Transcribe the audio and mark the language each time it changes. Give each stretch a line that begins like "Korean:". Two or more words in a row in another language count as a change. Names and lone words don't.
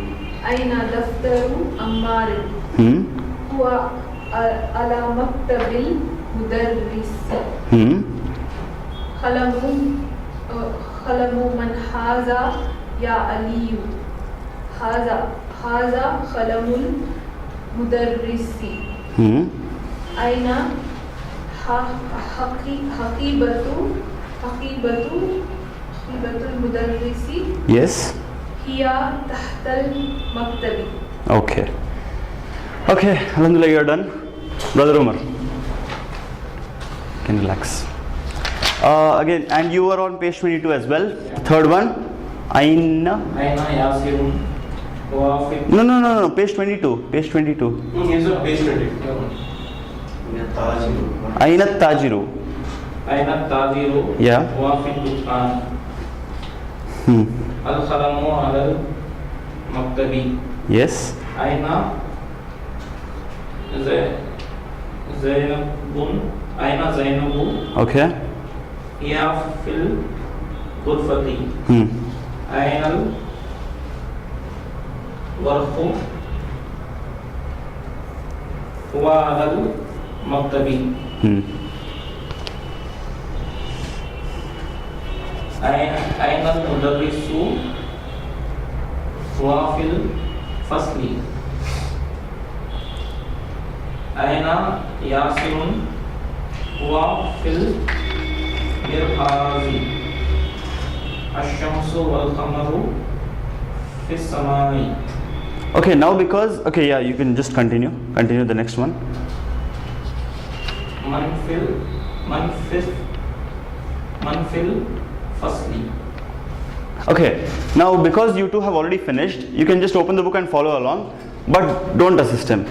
Arabic: أين دفتر عمار هو على مكتب المدرس قلم من هذا يا علي هذا قلم المدرس أين حقيبة المدرس
English: Yes.
Arabic: هي تحت المكتب.
English: Okay. Okay, alhamdulillah, you're done. Brother Umar, can relax. Again, and you were on page 22 as well. Third one,
Arabic: Aina. أين ياسر وافد.
English: No, page 22. Page 22. Yes, sir, page 20.
Arabic: أين تاجر. أين تاجر
English: Yeah.
Arabic: وافد دكان. القلم على المكتب.
English: Yes.
Arabic: أين زينب. أين زينب.
English: Okay.
Arabic: هي في الغرفة. أين الورق هو على المكتب. أين المدرس هو في الفصل. أين ياسر هو في المرحاض. الشمس والقمر في السماء.
English: Okay, now because yeah, you can just continue the next one.
Arabic: من في الفصل.
English: Okay, now because you two have already finished, you can just open the book and follow along, but don't assist him.